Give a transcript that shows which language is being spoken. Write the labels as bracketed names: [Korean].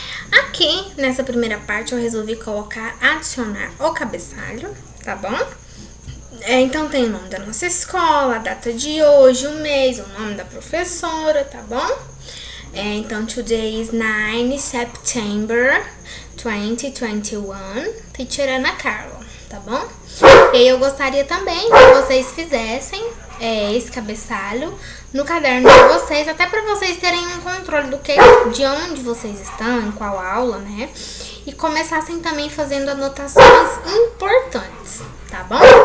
[Portuguese] Aqui, nessa primeira parte, eu resolvi adicionar o cabeçalho, tá bom? Então tem o nome da nossa escola, a data de hoje, o mês, o nome da professora, tá bom? [English] Então, today is 9 September 2021, Teacher Ana Carla, [Portuguese] tá bom? E eu gostaria também que vocês fizessem esse cabeçalho no caderno de vocês, até para vocês terem um controle de onde vocês estão, em qual aula, né? E começassem também fazendo anotações importantes, tá bom?